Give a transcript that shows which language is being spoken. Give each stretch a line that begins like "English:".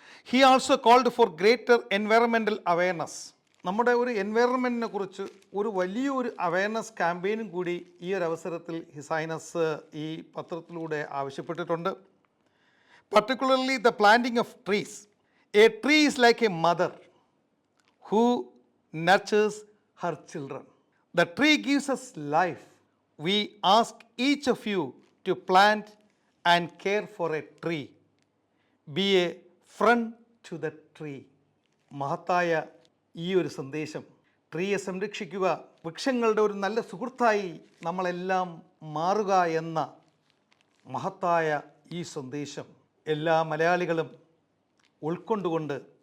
English: He also called for greater environmental awareness.
Malayalam: നമ്മുടെ ഒരു എൻവയറമെൻറ്റിനെ കുറിച്ച് ഒരു വലിയൊരു അവയർനെസ് ക്യാമ്പയിനും കൂടി ഈ ഒരു അവസരത്തിൽ ഹിസ് ഹൈനസ് ഈ പത്രത്തിലൂടെ ആവശ്യപ്പെട്ടിട്ടുണ്ട്.
English: Particularly the planting of trees. A tree is like a mother who nurtures her children. The tree gives us life. We ask each of you to plant and care for a tree. Be a friend to the tree.
Malayalam: മഹത്തായ ഈ ഒരു സന്ദേശം, ട്രീയെ സംരക്ഷിക്കുക, വൃക്ഷങ്ങളുടെ ഒരു നല്ല സുഹൃത്തായി നമ്മളെല്ലാം മാറുക എന്ന മഹത്തായ ഈ സന്ദേശം എല്ലാ മലയാളികളും ഉൾക്കൊണ്ടുകൊണ്ട്